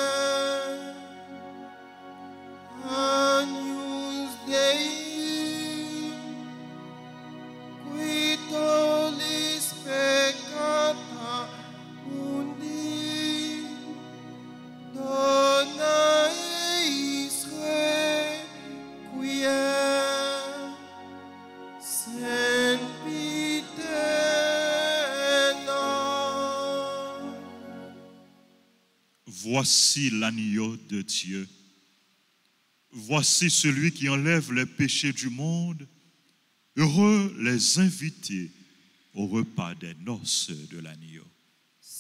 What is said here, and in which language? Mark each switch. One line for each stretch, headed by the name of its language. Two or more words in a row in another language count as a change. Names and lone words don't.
Latin: Agnus Dei, qui tollis peccata mundi, dona eis requiem. Sempiterna.
French: Voici l'agneau de Dieu. Voici celui qui enlève les péchés du monde. Heureux les invités au repas des noces de l'agneau.